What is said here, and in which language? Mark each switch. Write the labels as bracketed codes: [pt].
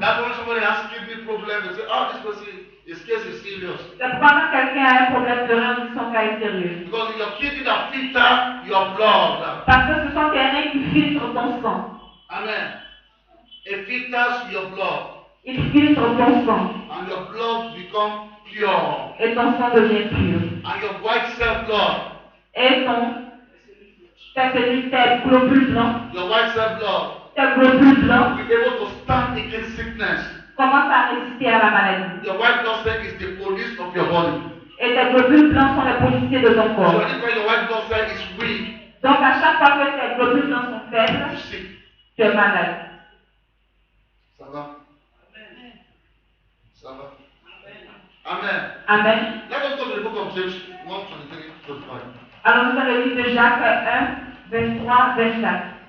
[en] That's when somebody has kidney problem, they say, oh, this person, his case is serious. [fr] C'est pourquoi quand quelqu'un a un problème de rein, son cas est sérieux. [en] Because your kidney that filter your blood. [fr] Parce que ce sont tes reins qui filtrent ton sang. [en] Amen. It filters your blood. [fr] Ils filtrent ton sang. [en] And your blood become pure. [fr] Et ton sang devient pur. [en] And your white cell blood. [fr] Et tes globules blancs, [en] Your white cell blood. [fr] tes globules blancs [en] Will be able to stand against sickness. [fr] commencent à résister à la maladie. [en] Your white blood cell is the police of your body. [fr] Et tes globules blancs sont les policiers de ton [en] So [fr] corps. [en] anytime your white blood cell is weak, [fr] Donc à chaque fois que tes globules blancs sont faibles, [en] you're sick. [fr] tu es malade. Ça va? Ça va? Amen. Amen. [en] Let us go to the book of James 1:23-25. [fr] Alors nous allons lire de Jacques 1, 23, 24.